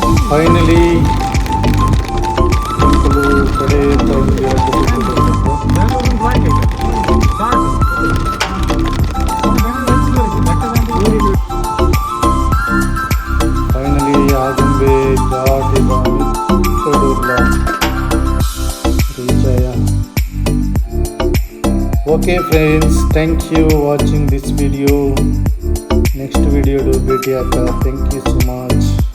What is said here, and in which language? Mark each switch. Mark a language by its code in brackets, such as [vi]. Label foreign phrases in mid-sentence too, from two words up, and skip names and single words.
[tcy] ಫೈನಲಿ ಕಡೆ ಫೈನಲಿ ಆಗುಂಬೆ ಘಾಟಿದ ಮಿತ್ತಡುಲ್ಲ ರೀಚಯ. [en] okay friends, thank you watching this video. next video [tcy] ಭೇಟಿ ಆಗ್ತಾ. [en] thank you so much.